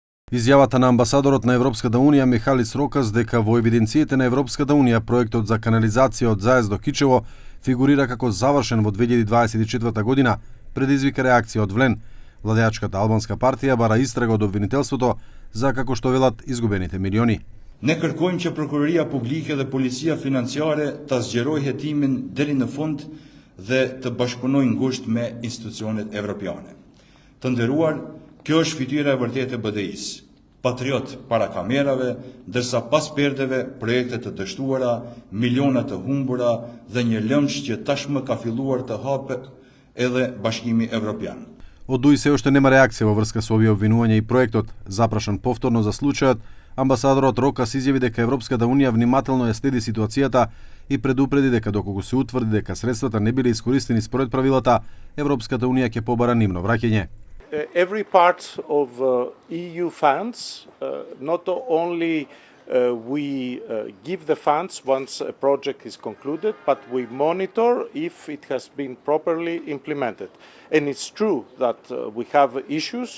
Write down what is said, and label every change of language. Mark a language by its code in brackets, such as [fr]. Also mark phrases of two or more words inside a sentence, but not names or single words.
[mk] Изјавата на амбасадорот на Европската Унија Михалис Рокас дека во евиденциите на Европската Унија проектот за канализација од Заец до Кичево фигурира како завршен во 2024 година, предизвика реакција од влен. Владеачката албанска партија бара истрага од обвинителството за, како што велат, изгубените милиони. [sq] Ne kërkojmë që Prokuroria Publike dhe Policia Financiare ta zgjerojë hetimin deri në fund dhe të bashkëpunojë ngushtë me institucionet evropiane. Të nderuar, kjo është fytyra e vërtetë e BDI-s. Patriot para kamerave, ndërsa pas perdeve projekte të dështuara, miliona të humbura dhe një lëmsh që tashmë ka filluar të hapet edhe Bashkimi Evropian. [mk] Од ДУИ се уште нема реакција во врска со овие обвинувања и проектот. Запрашан повторно за случајот, амбасадорот Рокас изјави дека Европската Унија внимателно ја следи ситуацијата и предупреди дека доколку се утврди дека средствата не биле искористени според правилата, Европската Унија ќе побара нивно враќање. [en] Every part of EU funds, not only we give the funds once a project is concluded, but we monitor if it has been properly implemented. And it's true that we have issues.